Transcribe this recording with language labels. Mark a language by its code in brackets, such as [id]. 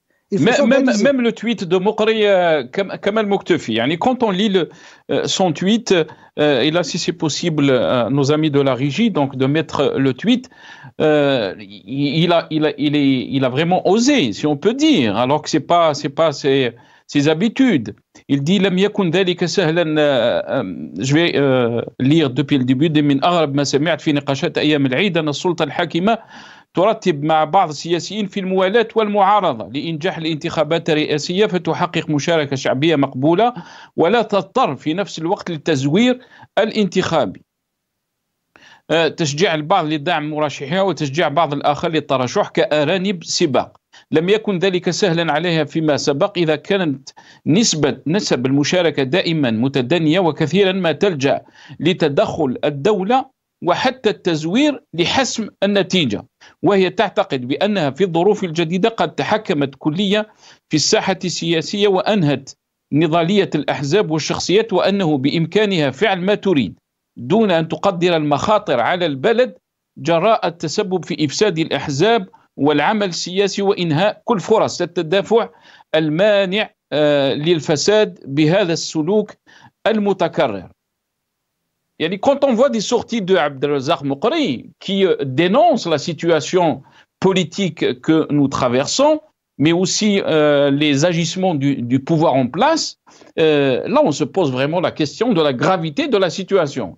[fr] Même le tweet de Moukri Kamal Mouktefi, quand on lit son tweet, et là si c'est possible, nos amis de la régie, donc de mettre le tweet, il a vraiment osé, si on peut dire, alors que c'est pas ses habitudes. Il dit [ar] لم يكن ذلك سهلا. [fr] Je vais lire depuis le début. [ar] من أغرب ما سمعت في نقاشات أيام العيد أن السلطة الحاكمة ترتب مع بعض السياسيين في الموالاة والمعارضة لإنجاح الانتخابات الرئاسية فتحقق مشاركة شعبية مقبولة ولا تضطر في نفس الوقت للتزوير الانتخابي. تشجيع البعض لدعم مرشحها وتشجيع بعض الآخر للترشح كأرانب سباق. لم يكن ذلك سهلا عليها فيما سبق إذا كانت نسب المشاركة دائما متدنية وكثيرا ما تلجأ لتدخل الدولة وحتى التزوير لحسم النتيجة، وهي تعتقد بأنها في الظروف الجديدة قد تحكمت كليا في الساحة السياسية وأنهت نضالية الأحزاب والشخصيات وأنه بإمكانها فعل ما تريد دون أن تقدر المخاطر على البلد جراء التسبب في إفساد الأحزاب والعمل السياسي وإنهاء كل فرص التدافع المانع للفساد بهذا السلوك المتكرر. [fr] Quand on voit des sorties de Abdelrazak Moukri qui dénoncent la situation politique que nous traversons, mais aussi les agissements du pouvoir en place, là on se pose vraiment la question de la gravité de la situation.